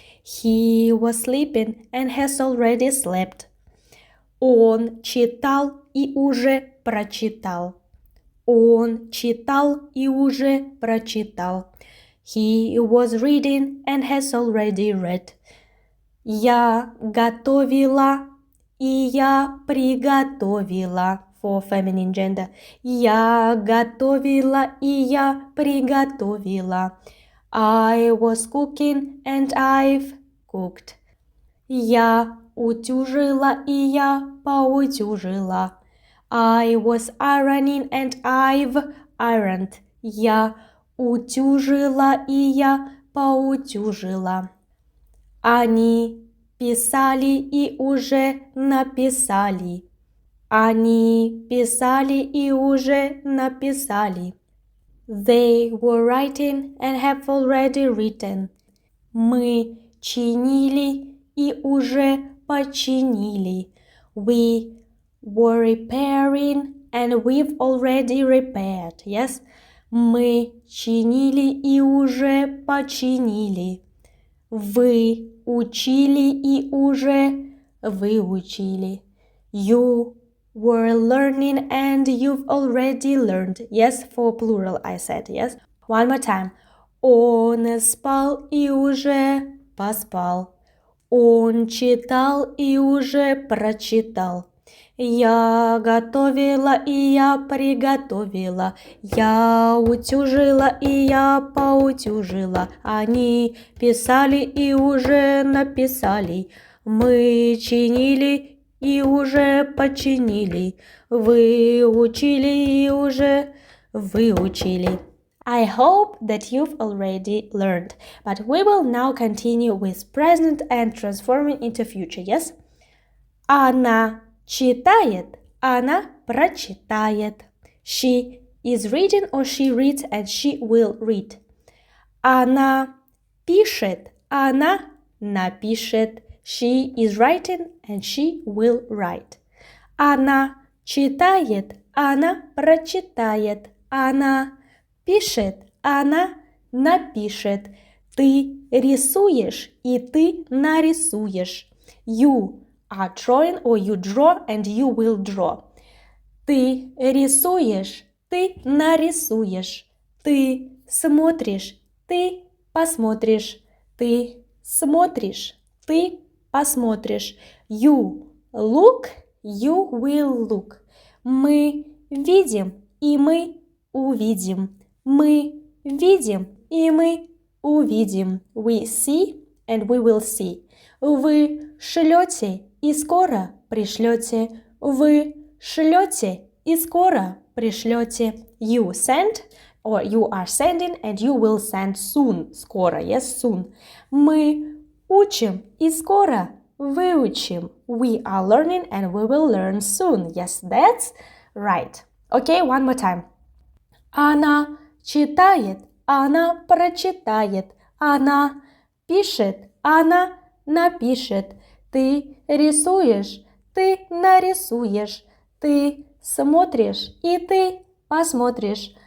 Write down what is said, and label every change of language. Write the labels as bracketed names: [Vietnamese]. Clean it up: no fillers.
[English] He was sleeping and has already slept. [Russian] Он читал и уже прочитал. Он читал и уже прочитал. [English] He was reading and has already read. [Russian] Я готовила и я приготовила. [English] For feminine gender. [Russian] Я готовила и я приготовила. [English] I was cooking and I've cooked. [Russian] Я утюжила и я поутюжила. [English] I was ironing and I've ironed. [Russian] Я утюжила и я поутюжила. Они писали и уже написали. Они писали и уже написали. [English] They were writing and have already written. [Russian] Мы чинили и уже починили. [English] We were repairing and we've already repaired. Yes? [Russian] Мы чинили и уже починили. Вы учили и уже выучили. [English] You were learning and you've already learned. Yes, for plural I said, yes. One more time. [Russian] Он спал и уже поспал. Он читал и уже прочитал. Я готовила и я приготовила. Я утюжила и я поутюжила. Они писали и уже написали. Мы чинили и уже починили. Вы учили и уже выучили. [English] I hope that you've already learned, but we will now continue with present and transforming into future, yes? [Russian] Она читает, она прочитает. [English] She is reading or she reads and she will read. [Russian] Она пишет, она напишет. [English] She is writing and she will write. [Russian] Она читает, она прочитает. Она пишет, она напишет. Ты рисуешь и ты нарисуешь. [English] You are drawing or you draw and you will draw. [Russian] Ты рисуешь, ты нарисуешь. Ты смотришь, ты посмотришь. Ты смотришь, ты посмотришь. [English] You look, you will look. [Russian] Мы видим и мы увидим. Мы видим и мы увидим. [English] We see and we will see. [Russian] Вы шлете и скоро пришлете. Вы шлете и скоро пришлете. [English] You send or you are sending and you will send soon. Скоро, yes, soon. [Russian] Мы учим и скоро выучим. [English] We are learning and we will learn soon. Yes, that's right. Okay, one more time. [Russian] Она читает, она прочитает. Она пишет, она напишет. Ты рисуешь, ты нарисуешь. Ты смотришь и ты посмотришь.